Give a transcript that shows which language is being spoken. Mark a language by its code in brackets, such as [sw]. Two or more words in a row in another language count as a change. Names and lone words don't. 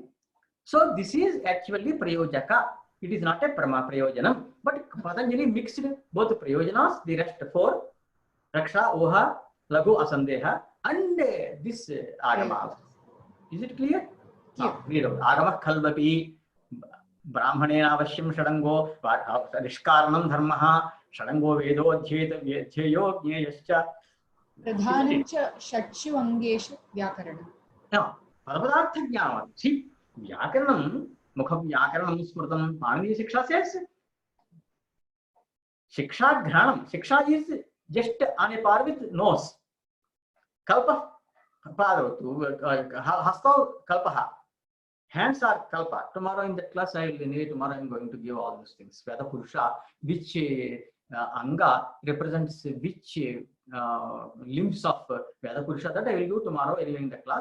[en] So this is actually Prayojaka. It is not a [sa] प्रमा प्रयोजनम्, [en] but Patanjali mixed both Prayojanas, the rest 4, Raksha, Oha, Lagu, Asandeha, and this Agama. Is it clear? Yeah. Read out. [sa] आगमः खल्वपि. ब्राह्मणेन अवश्यं षडङ्गो, निष्कारणं धर्मः, षडङ्गो वेदो, ज्ञेयो, ज्ञेयश्च. प्रधानं च षट्सु अङ्गेषु व्याकरण. [en] Now, [sa] परपदार्थ ज्ञान. See, व्याकरणम्, मुखं व्याकरणं स्मृतम्, पाणिनि शिक्षा says. शिक्षा घ्राणम्. [en] Siksha is just on a par with nose. [sa] कल्प, हस्तौ कल्पः. [en] Hands are kalpa. Tomorrow in that class, tomorrow I am going to give all those things. Veda Purusha, which Anga represents which limbs of Veda Purusha, that I will do tomorrow in the class.